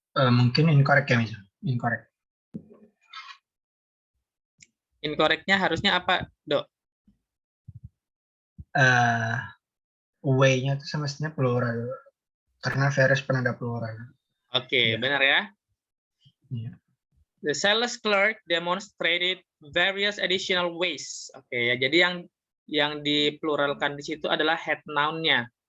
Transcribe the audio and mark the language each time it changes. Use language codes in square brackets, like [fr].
[id] Mungkin incorrect ya, Mizu. Incorrect. Incorrect-nya harusnya apa, Dok? Way-nya itu semestinya plural. Karena various penanda plural. Oke, benar ya. Iya. [en] The sales clerk demonstrated various additional ways. [id] Oke ya, jadi yang dipluralkan di situ adalah head noun-nya.